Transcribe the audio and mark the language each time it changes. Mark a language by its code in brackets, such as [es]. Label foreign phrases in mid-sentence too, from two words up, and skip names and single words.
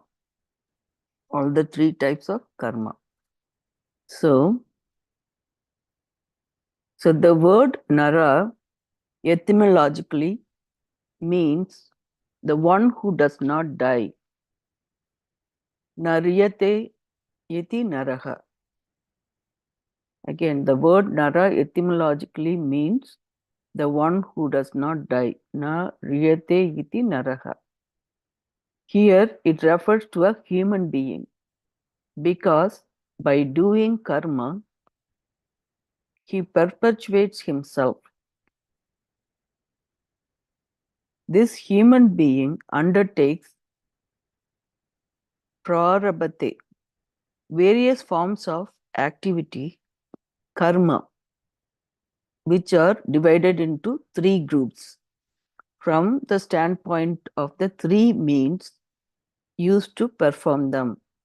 [en] All the 3 types of karma. So the word nara etymologically means the one who does not die. [sa] Nariyate iti naraha. [en] Again, the word nara etymologically means the one who does not die. [sa] Na riyate iti naraha. [en] Here it refers to a human being because by doing karma, he perpetuates himself. This human being undertakes prarabhate, various forms of activity, karma, which are divided into three groups from the standpoint of the three means used to perform them.